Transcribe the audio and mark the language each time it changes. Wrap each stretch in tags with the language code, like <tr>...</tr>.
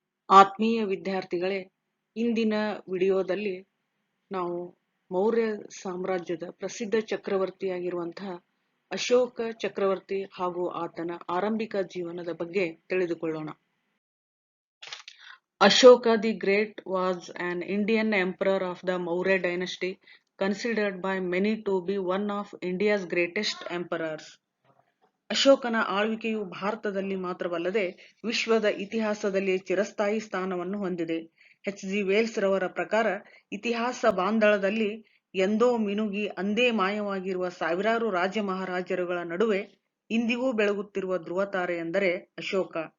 <kn>ಆತ್ಮೀಯ ವಿದ್ಯಾರ್ಥಿಗಳೇ, ಇಂದಿನ ವಿಡಿಯೋದಲ್ಲಿ ನಾವು ಮೌರ್ಯ ಸಾಮ್ರಾಜ್ಯದ ಪ್ರಸಿದ್ಧ ಚಕ್ರವರ್ತಿಯಾಗಿರುವಂತಹ ಅಶೋಕ ಚಕ್ರವರ್ತಿ ಹಾಗೂ ಆತನ ಆರಂಭಿಕ ಜೀವನದ ಬಗ್ಗೆ ತಿಳಿದುಕೊಳ್ಳೋಣ.</kn> <en>Ashoka the Great was an Indian emperor of the Maurya dynasty, considered by many to be one of India's greatest emperors.</en> <kn>ಅಶೋಕನ ಆಳ್ವಿಕೆಯು ಭಾರತದಲ್ಲಿ ಮಾತ್ರವಲ್ಲದೆ ವಿಶ್ವದ ಇತಿಹಾಸದಲ್ಲಿ ಚಿರಸ್ಥಾಯಿ ಸ್ಥಾನವನ್ನು ಹೊಂದಿದೆ. ಎಚ್.ಜಿ. ವೇಲ್ಸ್ ರವರ ಪ್ರಕಾರ, ಇತಿಹಾಸ ಬಾಂಧಳದಲ್ಲಿ ಎಂದೋ ಮಿನುಗಿ ಅಂದೇ ಮಾಯವಾಗಿರುವ ಸಾವಿರಾರು ರಾಜ ಮಹಾರಾಜರುಗಳ ನಡುವೆ ಇಂದಿಗೂ ಬೆಳಗುತ್ತಿರುವ ಧ್ರುವತಾರೆ ಎಂದರೆ ಅಶೋಕ.</kn>